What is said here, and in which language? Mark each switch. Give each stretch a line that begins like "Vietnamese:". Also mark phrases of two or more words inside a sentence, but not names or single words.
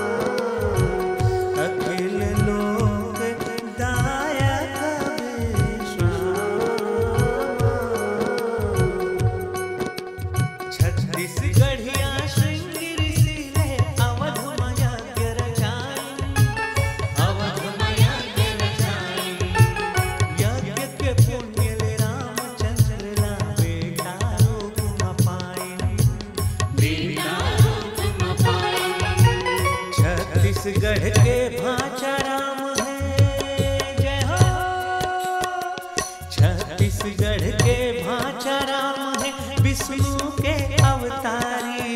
Awadhi: अखिल लोक दायक विश्रामा।
Chhattisgarhi: छत्तीसगढ़िया श्रृंगी ऋषिले अवध माया के रचाए। अवध माया के रचाए। यज्ञ के पुण्य ले रामचंद्र ला बेटा रूप न पाए। बेटा रूप न पाए। छत्तीसगढ़ के भाषा राम है जय हो। छत्तीसगढ़ के भाषा राम है विष्णु के अवतारी।